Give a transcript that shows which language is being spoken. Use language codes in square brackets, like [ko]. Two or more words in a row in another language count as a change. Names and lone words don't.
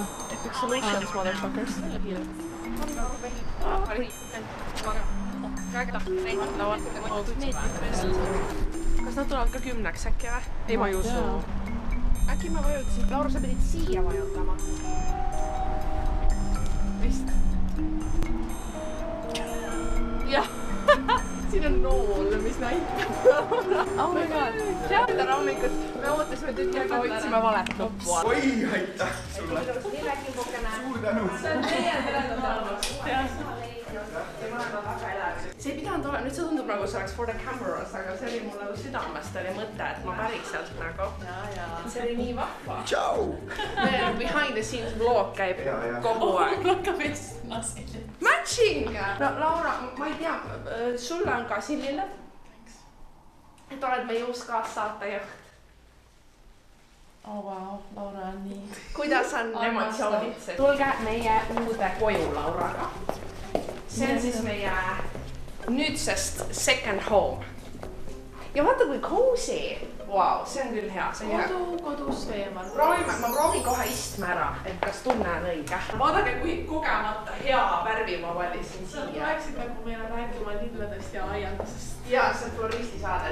[en] Exclamations, motherfuckers. [et] Kas nad tulevad ka 10-ks äkki või? Ei, ma ei usu. Äkki ma vajutasin. Laura, sa pidid siia vajutama. Vist. Jah. Siin on nool, mis näitab. [en] Oh my god. [et] Tere hommikut. Me ootasime tükki aega, otsime valet nuppua. Oi, aitäh sulle! Suur tänu! See on teie teretulnud. See ei pidanud olema, nüüd see tundub nagu see oleks [en] for the cameras, [et] aga see oli mul nagu südamest oli mõte, et ma päriselt nagu. See oli nii vahva. Tšau! [en] Behind the scenes vlog [et] käib kogu aeg. Matching! No Laura, ma ei tea, sulle on ka siin lilled. Et oled meie uus kaassaatejuht. [en] Oh wow, [et] Laura on nii. Kuidas on emotsioonid? Tulge meie uude koju Lauraga. See on siis meie nüüdsest [en] second home. [et] Ja vaata kui cozy. Wow, see on küll hea. Kodust eemal. Ma proovin kohe istme ära, et kas tunne on õige. Vaadake, kui kogemata hea värvi ma valisin siia. Sa tuleksid nagu meile rääkima lilledest ja aiandusest. Ja see on floristi saade.